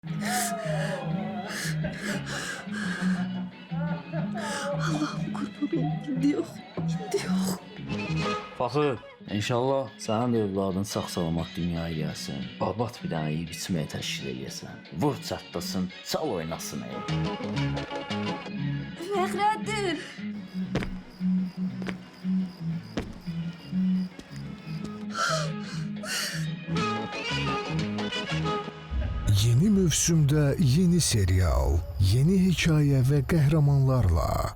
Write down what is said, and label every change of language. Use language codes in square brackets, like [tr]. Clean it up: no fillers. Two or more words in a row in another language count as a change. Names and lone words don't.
[tr] Allah'ım kurban olayım. Şimdi yok. Şimdi yok. [az] Fakır, inşallah sənin də övladın sağ-salamat dünyaya gəlsin. Abad bir dənə yeyib içməyə təşkil eləyəsən. Vur çatlasın, çal oynasın. Fəxrəddin. Yeni mövsümdə yeni serial, yeni hekayə və qəhrəmanlarla.